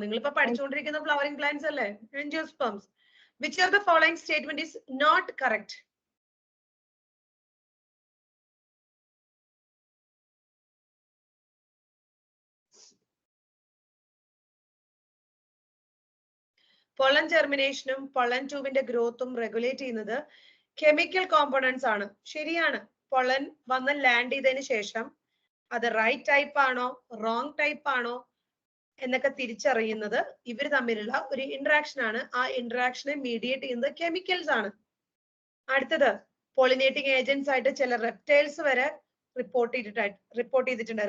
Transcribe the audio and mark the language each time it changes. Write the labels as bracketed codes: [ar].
[ml] നിങ്ങൾ ഇപ്പോ പഠിച്ചുകൊണ്ടിരിക്കുന്ന flowering plants അല്ലേ? [en] Angiosperms. Which of the following statement is not correct? [ml] Pollen germination ഉം pollen tube ന്റെ growth ഉം regulate ചെയ്യുന്നത് chemical components ആണ്. ശരിയാണ്. pollen വന്ന് land ചെയ്തതിനു ശേഷം അത് right type ആണോ wrong type ആണോ എന്നൊക്കെ തിരിച്ചറിയുന്നത് ഇവർ തമ്മിലുള്ള ഒരു interaction ആണ്. ആ interaction mediate ചെയ്യുന്നത് chemicals ആണ്. അടുത്തത് pollinating agents ആയിട്ട് ചില reptiles വരെ report ചെയ്തിട്ടുണ്ട്.